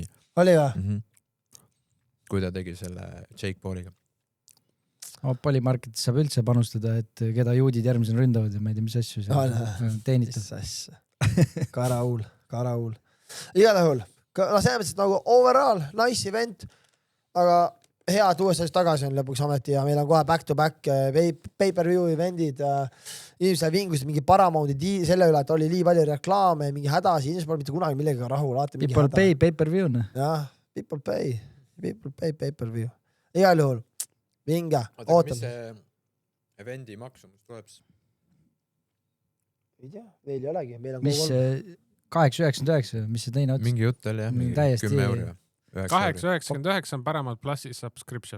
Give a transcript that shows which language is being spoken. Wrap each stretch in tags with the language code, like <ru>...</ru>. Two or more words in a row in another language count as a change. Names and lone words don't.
<et>Oli või? Kui ta tegi selle Jake Pauliga. Polymarketis saab üldse panustada, et keda juudid järgmisena ründavad ja ma ei tea, mis asju see teenitab. Karaul. Igal juhul. Selles mõttes nagu</et> <en>overall, nice event,</en> <et>aga hea, et USA-s tagasi on lõpuks ameti ja meil on kohe</et> <en>back-to-back pay-per-view</en> <et>eventid. Inimesed vingusid mingi Paramoundi selle üle, et oli nii palju reklaame, mingi hädasi, inimesed pole mitte kunagi millega rahul.</et> <en>People pay pay-per-view. Jah, people pay pay-per-view.</en> <et>Igal juhul, vinge, ootame. Mis see evendi maksumus tuleb? Ei tea, veel ei olegi. Mis 8,99, mis see teine ots? Mingi jutt oli, jah, mingi 10 euro. 8,99 on Paramount Plusi subscription.</et>